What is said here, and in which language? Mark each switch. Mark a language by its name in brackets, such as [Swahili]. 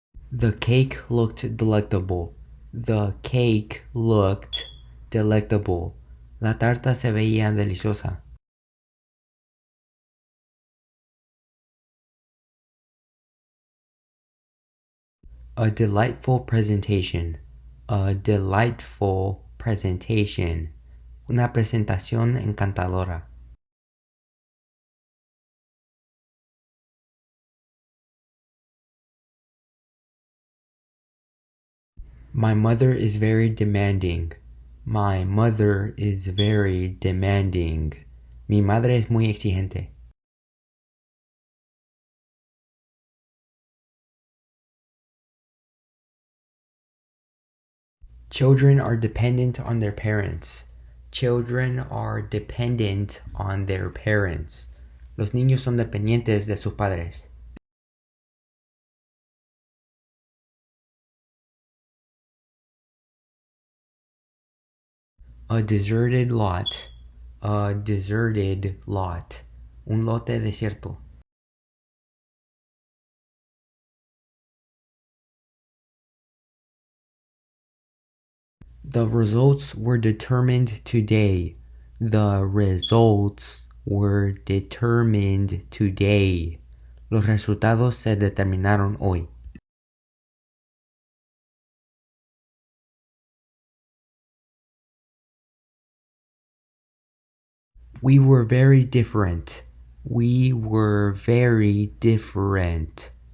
[English] The cake looked delectable. The cake looked delectable. [Spanish] La tarta se veía deliciosa. [English] A delightful presentation. A delightful presentation. [Spanish] Una presentación encantadora. [English] My mother is very demanding. My mother is very demanding. [Spanish] Mi madre es muy exigente. [English] Children are dependent on their parents. Children are dependent on their parents. [Spanish] Los niños son dependientes de sus padres. [English] A deserted lot. A deserted lot. [Spanish] Un lote desierto. [English] The results were determined today. The results were determined today. [Spanish] Los resultados se determinaron hoy. [English] We were very different. We were very different.